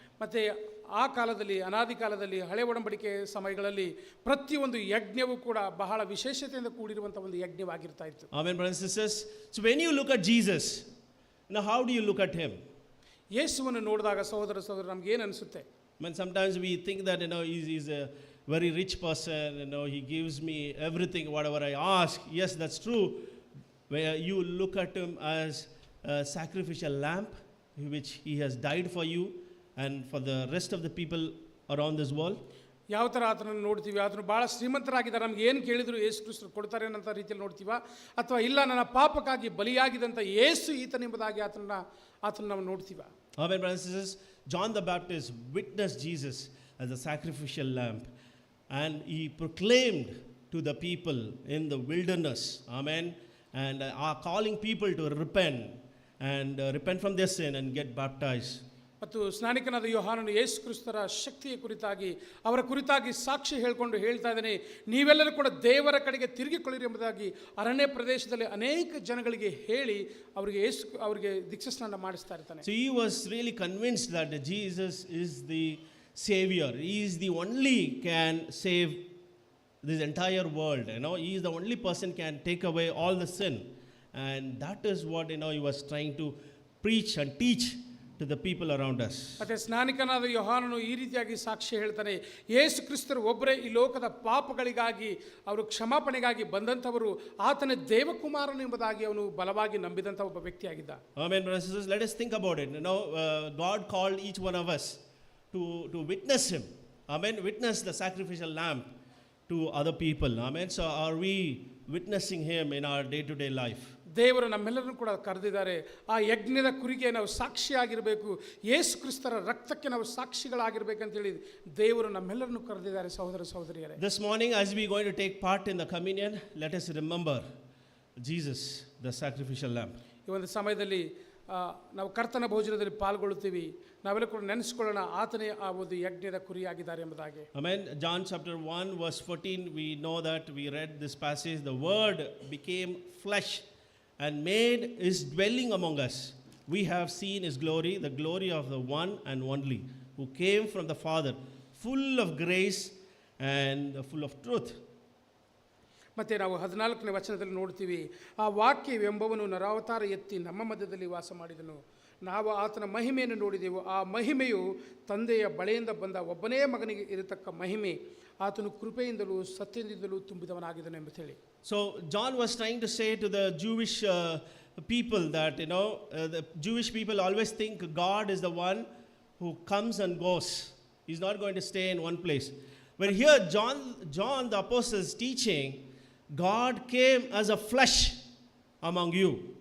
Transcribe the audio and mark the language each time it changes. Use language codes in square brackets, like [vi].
[kn] ಮತ್ತೆ ಆ ಕಾಲದಲ್ಲಿ, ಅನಾದಿ ಕಾಲದಲ್ಲಿ, ಹಳೆ ಒಡಂಬಡಿಕೆ ಸಮಯಗಳಲ್ಲಿ ಪ್ರತಿಯೊಂದು ಯಜ್ಞವೂ ಕೂಡ ಬಹಳ ವಿಶೇಷತೆಯಿಂದ ಕೂಡಿರುವಂಥ ಒಂದು ಯಜ್ಞವಾಗಿರ್ತಾ ಇತ್ತು. [en] Amen, brothers and sisters. So when you look at Jesus, Now, how do you look at him? [kn] ಯೇಸುವನ್ನು ನೋಡಿದಾಗ ಸಹೋದರ ನಮ್ಗೆ ಏನು ಅನಿಸುತ್ತೆ? [en] When sometimes we think that, he's a very rich person, he gives me everything, whatever I ask. Yes, that's true. Where you look at him as a sacrificial lamb, which he has died for you and for the rest of the people around this world. [kn] ಯಾವ ಥರ ಆತನನ್ನು ನೋಡ್ತೀವಿ? ಆತನು ಭಾಳ ಶ್ರೀಮಂತರಾಗಿದ್ದಾರೆ, ನಮ್ಗೆ ಏನು ಕೇಳಿದ್ರು ಯೇಸು ಕ್ರಿಸ್ತರು ಕೊಡ್ತಾರೆ ಅನ್ನೋ ರೀತಿಯಲ್ಲಿ ನೋಡ್ತೀವ, ಅಥವಾ ಇಲ್ಲ ನನ್ನ ಪಾಪಕ್ಕಾಗಿ ಬಲಿಯಾಗಿದ್ದಂಥ ಯೇಸು ಈತನೆಂಬುದಾಗಿ ಆತನ ನಾವು ನೋಡ್ತೀವ? [en] Amen, brothers and sisters. John the Baptist witnessed Jesus as a sacrificial lamb, and he proclaimed to the people in the wilderness, amen, and are calling people to repent and repent from their sin and get baptized. [kn] ಮತ್ತು ಸ್ನಾನಿಕನಾದ ಯೋಹಾನನು ಯೇಸು ಕ್ರಿಸ್ತರ ಶಕ್ತಿಯ ಕುರಿತಾಗಿ ಅವರ ಕುರಿತಾಗಿ ಸಾಕ್ಷಿ ಹೇಳ್ತಾ ಇದ್ದಾನೆ, ನೀವೆಲ್ಲರೂ ಕೂಡ ದೇವರ ಕಡೆಗೆ ತಿರುಗಿಕೊಳ್ಳಿರಿ ಎಂಬುದಾಗಿ ಅರಣ್ಯ ಪ್ರದೇಶದಲ್ಲಿ ಅನೇಕ ಜನಗಳಿಗೆ ಹೇಳಿ ಅವರಿಗೆ ದೀಕ್ಷಾಸ್ನಾನ ಮಾಡಿಸ್ತಾ ಇರ್ತಾನೆ. [en] So he was really convinced that Jesus is the Savior. He is the only can save this entire world. He is the only person can take away all the sin, and that is what he was trying to preach and teach to the people around us. [kn] ಮತ್ತೆ ಸ್ನಾನಿಕನಾದ ಯೋಹಾನನು ಈ ರೀತಿಯಾಗಿ ಸಾಕ್ಷಿ ಹೇಳ್ತಾನೆ, ಯೇಸು ಕ್ರಿಸ್ತರು ಒಬ್ಬರೇ ಈ ಲೋಕದ ಪಾಪಗಳಿಗಾಗಿ ಅವರು ಕ್ಷಮಾಪಣೆಗಾಗಿ ಬಂದಂಥವರು, ಆತನ ದೇವಕುಮಾರನು ಎಂಬುದಾಗಿ ಅವನು ಬಲವಾಗಿ ನಂಬಿದಂಥ ಒಬ್ಬ ವ್ಯಕ್ತಿಯಾಗಿದ್ದ. [en] Amen, brothers and sisters. Let us think about it. God called each one of us to witness him. Amen. Witness the sacrificial lamb to other people. Amen. So are we witnessing him in our day-to-day life? [kn] ದೇವರು ನಮ್ಮೆಲ್ಲರನ್ನು ಕೂಡ ಕರೆದಿದ್ದಾರೆ. ಆ ಯಜ್ಞದ ಕುರಿಗೆ ನಾವು ಸಾಕ್ಷಿಯಾಗಿರಬೇಕು, ಯೇಸು ಕ್ರಿಸ್ತರ ರಕ್ತಕ್ಕೆ ನಾವು ಸಾಕ್ಷಿಗಳಾಗಿರ್ಬೇಕಂತೇಳಿ ದೇವರು ನಮ್ಮೆಲ್ಲರನ್ನು ಕರೆದಿದ್ದಾರೆ ಸಹೋದರ ಸಹೋದರಿಯರೇ. [en] This morning, as we are going to take part in the communion, let us remember Jesus, the sacrificial lamb. [kn] ಈ ಒಂದು ಸಮಯದಲ್ಲಿ ನಾವು ಕರ್ತನ ಭೋಜನದಲ್ಲಿ ಪಾಲ್ಗೊಳ್ಳುತ್ತೀವಿ, ನಾವೆಲ್ಲ ಕೂಡ ನೆನೆಸ್ಕೊಳ್ಳೋಣ, ಆತನೇ ಆ ಒಂದು ಯಜ್ಞದ ಕುರಿಯಾಗಿದ್ದಾರೆ ಎಂಬುದಾಗಿ. [en] Amen. John chapter 1 verse 14, we know that we read this passage, the word became flesh and made his dwelling among us. We have seen his glory, the glory of the one and only, who came from the Father, full of grace and full of truth. [kn] ಮತ್ತು ನಾವು 14ನೇ ವಚನದಲ್ಲಿ ನೋಡ್ತೀವಿ, ಆ ವಾಕ್ಯವೆಂಬವನು ನರಾವತಾರ ಎತ್ತಿ ನಮ್ಮ ಮಧ್ಯದಲ್ಲಿ ವಾಸ ಮಾಡಿದನು, ನಾವು ಆತನ ಮಹಿಮೆಯನ್ನು ನೋಡಿದೆವು, ಆ ಮಹಿಮೆಯು ತಂದೆಯ ಬಳಿಯಿಂದ ಬಂದ ಒಬ್ಬನೇ ಮಗನಿಗೆ ಇರತಕ್ಕ ಮಹಿಮೆ, ಆತನು ಕೃಪೆಯಿಂದಲೂ ಸತ್ಯದಿಂದಲೂ ತುಂಬಿದವನಾಗಿದ್ದನು ಎಂದು ಹೇಳಿ. [en] So John was trying to say to the Jewish people that the Jewish people always think God is the one who comes and goes. He's not going to stay in one place. But here John the apostle is teaching God came as a flesh among you.